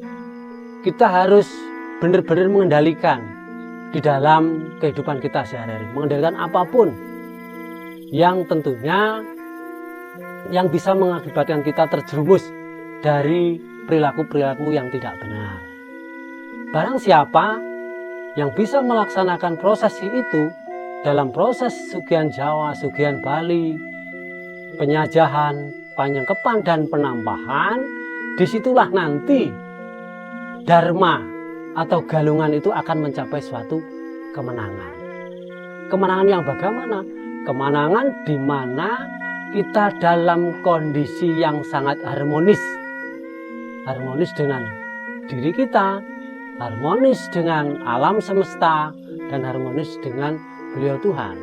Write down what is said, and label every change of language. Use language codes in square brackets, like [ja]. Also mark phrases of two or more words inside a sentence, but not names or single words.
[id] Bahkan kita harus benar-benar mengendalikan di dalam kehidupan kita sehari-hari, mengendalikan apapun yang tentunya yang bisa mengakibatkan kita terjerumus dari perilaku-perilaku yang tidak benar. Barang siapa yang bisa melaksanakan proses itu dalam proses sugihan Jawa, sugihan Bali, penyajahan, penyengkepan, dan penampahan, disitulah nanti dharma atau galungan itu akan mencapai suatu kemenangan. Kemenangan yang bagaimana? Kemenangan di mana kita dalam kondisi yang sangat harmonis. Harmonis dengan diri kita, harmonis dengan alam semesta, dan harmonis dengan beliau Tuhan.